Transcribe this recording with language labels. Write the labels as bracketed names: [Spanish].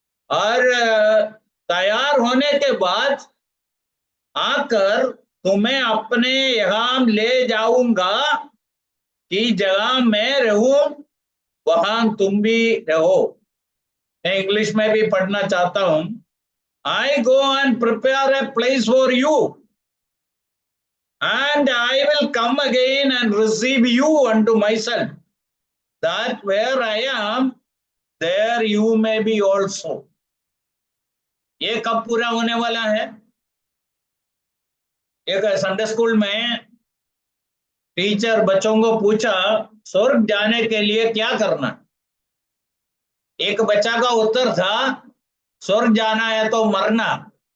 [Hindi] और तैयार होने के बाद आकर तुम्हें अपने यहाँ ले जाऊंगा, कि जगह मैं रहूं वहां तुम भी रहो। मैं इंग्लिश में भी पढ़ना चाहता हूं। [English] I go and prepare a place for you, and I will come again and receive you unto myself, that where I am, there you may be also। [Hindi] ये कब पूरा होने वाला है? एक संडे स्कूल में टीचर बच्चों को पूछा, स्वर्ग जाने के लिए क्या करना? एक बच्चा का उत्तर था, स्वर्ग जाना है तो मरना।